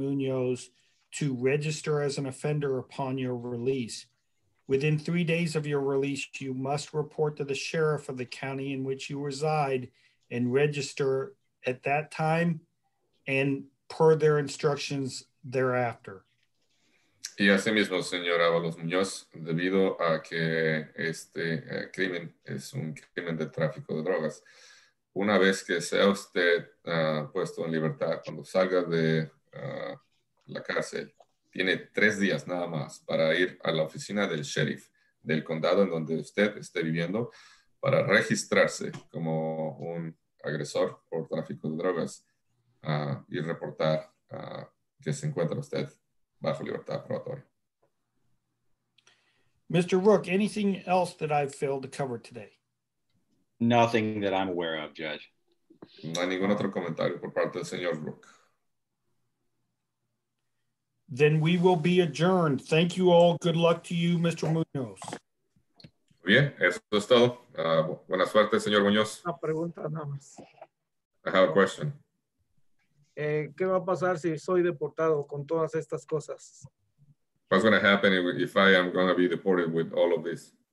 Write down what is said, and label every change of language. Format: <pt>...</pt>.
<en>Munoz, to register as an offender upon your release. Within 3 days of your release, you must report to the sheriff of the county in which you reside and register at that time and per their instructions thereafter.</en> <es>Y asimismo, señor Avalos-Munoz, debido a que este crimen es un crimen de tráfico de drogas, una vez que sea usted puesto en libertad, cuando salga de la cárcel, tiene 3 días nada más para ir a la oficina del sheriff del condado en donde usted esté viviendo para registrarse como un agresor por tráfico de drogas y reportar que se encuentra usted bajo libertad probatoria.</es> <en>Mr. Rook, anything else that I've failed to cover today? Nothing that I'm aware of, Judge.</en> <es>No hay ningún otro comentario por parte del señor Rook.</es> <en>Then we will be adjourned. Thank you all. Good luck to you, Mr. Munoz.</en> <es>Bien, eso es todo. Buena suerte, señor Muñoz. Una pregunta nada más.</es> <en>I have a question.</en> <es>¿Qué va a pasar si soy deportado con todas estas cosas?</es> <en>What's going to happen if I am going to be deported with all of this?</en>